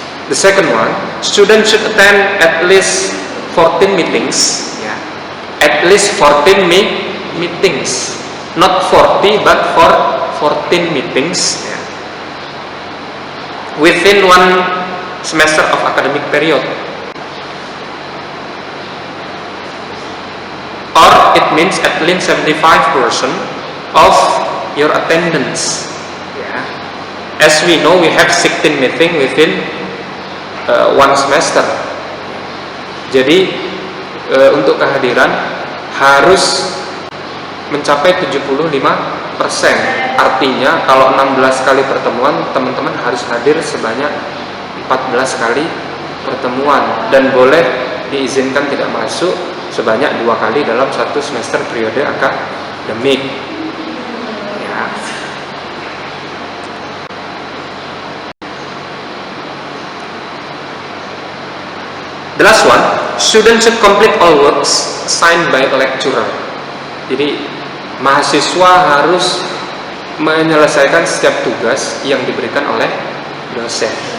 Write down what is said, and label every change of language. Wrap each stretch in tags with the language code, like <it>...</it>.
<en>The second one, student should attend at least 14 meetings, at least 14 meetings, not 40 but 14 meetings within 1 semester of academic period, or it means at least 75% of your attendance. As we know, we have 16 meeting within 1 semester.</en> <id>Jadi untuk kehadiran harus mencapai 75%. Artinya kalau 16 kali pertemuan, teman-teman harus hadir sebanyak 14 kali pertemuan, dan boleh diizinkan tidak masuk sebanyak 2 kali dalam 1 semester periode akademik.</id> <en>The last one, students should complete all works assigned by a lecturer.</en> <id>Jadi mahasiswa harus menyelesaikan setiap tugas yang diberikan oleh dosen.</id>